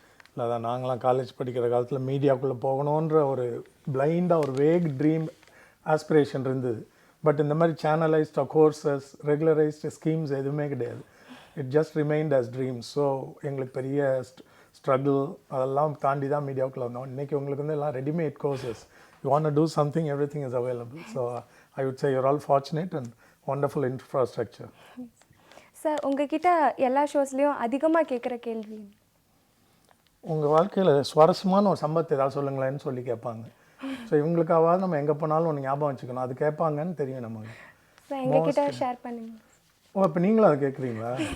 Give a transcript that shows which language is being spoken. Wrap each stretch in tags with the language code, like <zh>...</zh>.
<ta>இல்லை, அதான் நாங்களாம் காலேஜ் படிக்கிற காலத்தில் மீடியாவுக்குள்ளே போகணுன்ற ஒரு பிளைண்டாக ஒரு வேக் ட்ரீம் ஆஸ்பிரேஷன் இருந்தது. பட் இந்த மாதிரி சேனலைஸ்டு கோர்சஸ், ரெகுலரைஸ்டு ஸ்கீம்ஸ் எதுவுமே கிடையாது.</ta> <en>It just remind us dreams.</en> <ta>So எங்களுக்கு பெரிய ஸ்ட்ரகிள் அதெல்லாம் தாண்டி தான் மீடியாவுக்குள்ளே வந்தோம். இன்றைக்கி உங்களுக்கு வந்து எல்லாம் readymade courses.</ta> <en>You want to do something, everything is available. So I would say you're all fortunate and wonderful infrastructure.</en> <ta>Sir, உங்ககிட்ட எல்லா ஷோஸ்லேயும் அதிகமாக கேட்குற கேள்வி, உங்கள் வாழ்க்கையில் சுவாரஸ்யமான ஒரு சம்பவத்தை ஏதாவது சொல்லுங்களேன்னு சொல்லி கேட்பாங்க. ஸோ இவங்களுக்காவது நம்ம எங்கே போனாலும் ஒன்று ஞாபகம் வச்சுக்கணும். அது கேட்பாங்கன்னு தெரியும் நமக்கு. சார், எங்ககிட்ட ஷேர் பண்ணுங்க. ஓ, இப்போ நீங்களும் அதை கேட்குறீங்களா?</ta>